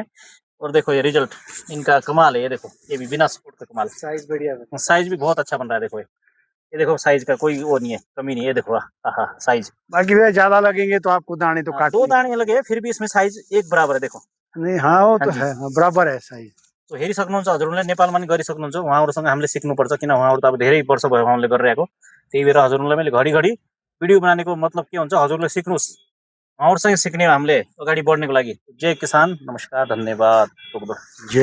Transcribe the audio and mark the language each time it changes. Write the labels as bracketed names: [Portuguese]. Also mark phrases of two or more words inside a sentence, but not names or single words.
[Hindi] और देखो ये रिजल्ट इनका कमाल है। ये देखो ये भी बिना सपोर्ट का कमाल। साइज बढ़िया है, साइज भी बहुत अच्छा बन रहा है। देखो ये देखो साइज का कोई वो नहीं है, कमी नहीं है। देखो साइज। बाकी वे ज्यादा लगेंगे तो आपको दाने तो काट 2 दाने लगे, फिर भी इसमें साइज एक बराबर है। देखो नहीं, हाँ वो तो है, बराबर है साइज। [Nepali] तो हेरि सक्नुहुन्छ हजुरले, नेपालमा नि गरि सक्नुहुन्छ। उहाँहरुसँग हामीले सिक्नुपर्छ, किन उहाँहरु त अब धेरै वर्ष भयो उहाँले गरिरहेको। त्यही भएर हजुरलाई मैले घडी भिडियो बनानेको मतलब के हुन्छ, हजुरले सिक्नुस्, उहाँहरुसँग सिक्ने हामीले अगाडि बढ्नेको लागि। जय किसान, नमस्कार, धन्यवाद।